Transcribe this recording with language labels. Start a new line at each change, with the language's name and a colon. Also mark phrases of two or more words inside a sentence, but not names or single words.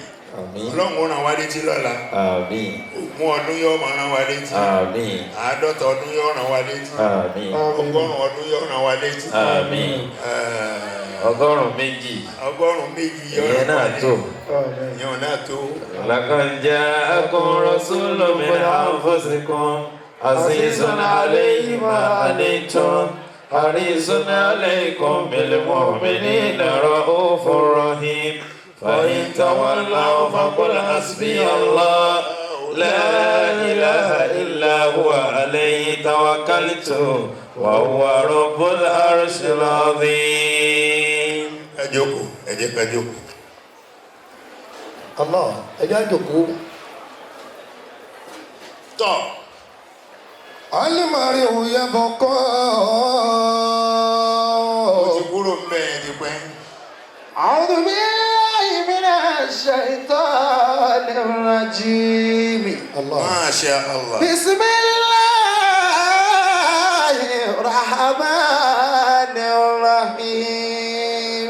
Yoruba: Ọlọ́run ràn wá létí lọ́la. Ogún ọdún yóò máa ràn wá létí. 50 ọdún yóò ràn wá létí. 100 ọdún yóò ràn wá létí. 100 yóò ràn wá létí. Ìyẹn náà tó.
Arabic: لقد جاءكم رسول من أنفسكم عزيز عليه ما عنتم حريص عليكم بالمؤمنين رؤوف رحيم فإن تولوا فقل حسبي الله لا إله إلا هو عليه توكلت وهو رب العرش العظيم.
Yoruba: Ẹ jókòó, ẹ jẹ́ ká jókòó. Allah, ẹ jẹ́ jókòó. Tọ́. Alimari òye bọ̀kọ́. Ó ti kúrò mbẹ́ ti pẹ́.
Arabic: أعوذ بالله من الشيطان الرجيم. ما شاء الله. بسم الله الرحمن الرحيم.